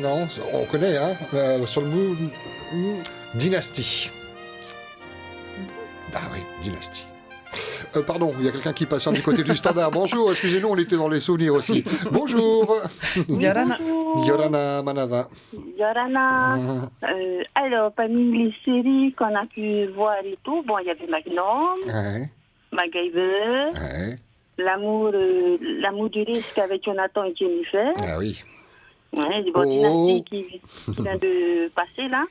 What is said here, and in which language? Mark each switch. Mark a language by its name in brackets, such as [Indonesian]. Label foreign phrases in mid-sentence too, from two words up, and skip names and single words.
[French] Non, on connaît, hein, sur le bout. Dynastie. Ah oui, Dynastie. Pardon, il y a quelqu'un qui passe du côté du standard. Bonjour, excusez-nous, on était dans les souvenirs aussi. Bonjour. Yorana. [Tahitian] Yorana Manava. [French] Yorana. Alors, parmi les séries qu'on a pu voir et tout, bon, il y avait Magnum, Ouais, MacGyver, ouais. L'amour du risque avec Jonathan et Jennifer. Ah oui. Ouais, bon, Dynastie qui vient de passer là.